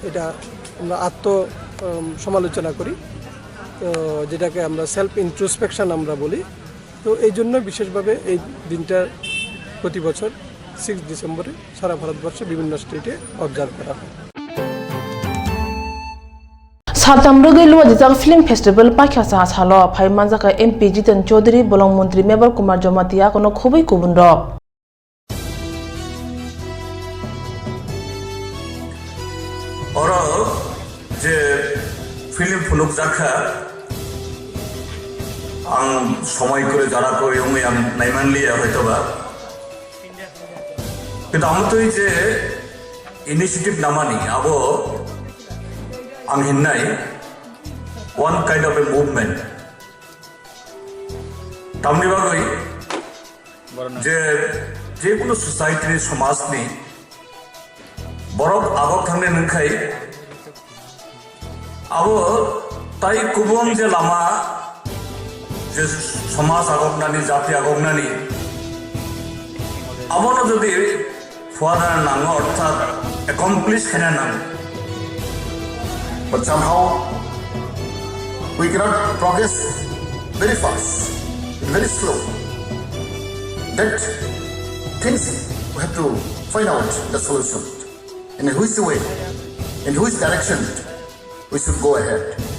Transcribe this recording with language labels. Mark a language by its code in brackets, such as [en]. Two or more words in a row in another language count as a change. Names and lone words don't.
[bn] সমালোচনা করি তো যেটাকে আমরা [en] self introspection [bn] আমরা বলি তো এই জন্য বিশেষভাবে এই দিনটা প্রতি বছর 6 ডিসেম্বরে সারা ভারতবর্ষে বিভিন্ন স্টেটে অবজার্ভ করা হয় [trp] सातम रुगे लुआ जिजाक फिल्म फेस्टिवल पाख्या सा सालो फाइ मानजाका एमपी जितन चौधरी बलंग मंत्री मेबर कुमार जमातिया कोनो खुबै कुबुन रक और जे फिल्म फुलुक जाखा आं समय करे जारा को एवं आं नायमानलिया हयतोबा किन्तु आमतोय जे इनिशिएटिव नामानि आबो आं हिन्नाय [en] one kind of a movement [trp] तामनि बागै जे कोनो सोसाइटी समाजनि बरक आगक थांनो नंखाय आबो ताई गुबुन जे लामा जे समाज आगकनानि जाति आगकनानि आबोनो जुदि फुवाना नाङो अर्थात एकमप्लिश खाना नाङो [en] but somehow we cannot progress very fast, very slow. That things we have to find out the solution. In which way, in which direction we should go ahead.